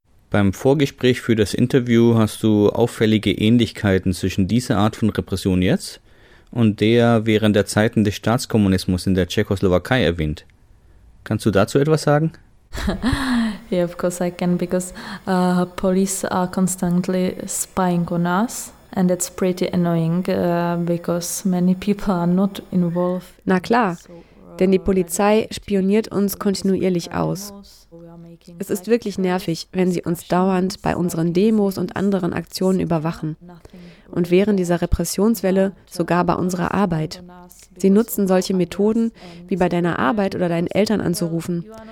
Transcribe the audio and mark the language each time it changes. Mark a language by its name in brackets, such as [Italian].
[German] Beim Vorgespräch für das Interview hast du auffällige Ähnlichkeiten zwischen dieser Art von Repression jetzt und der während der Zeiten des Staatskommunismus in der Tschechoslowakei erwähnt. Kannst du dazu etwas sagen? [English] Yeah, of course I can, because police are constantly spying on us. And it's pretty annoying, because many people are not involved. [German] Na klar, denn die Polizei spioniert uns kontinuierlich aus. Es ist wirklich nervig, wenn sie uns dauernd bei unseren Demos und anderen Aktionen überwachen. Und während dieser Repressionswelle sogar bei unserer Arbeit. Sie nutzen solche Methoden, wie bei deiner Arbeit oder deinen Eltern anzurufen.